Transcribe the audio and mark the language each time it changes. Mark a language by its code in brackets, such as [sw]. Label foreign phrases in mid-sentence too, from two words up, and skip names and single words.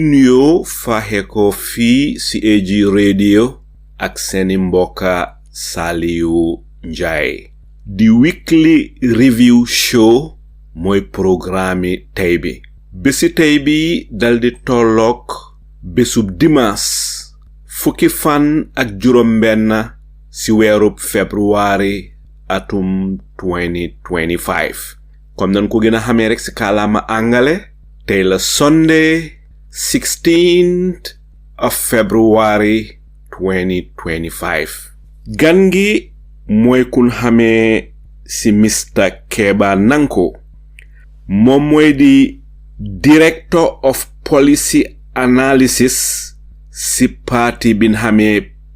[wo] nuyoo faaxe ko fii ci AG radio ak seeni mbokka Saliu Njie di weekly review show mooy programme tey bi bési tey bi daldi tollook bésub dimanche fukki fan ak juróom benn ci weerub February atum 2025 comme nan ko gëna xamé rek ci kalaama angale tey la [en] Sunday 16th of February [wo] 2025 gangi moy kun xamé ci Mr Kebba Nanko mom moy di [en] Director of Policy Analysis [wo] ci parti bin xamé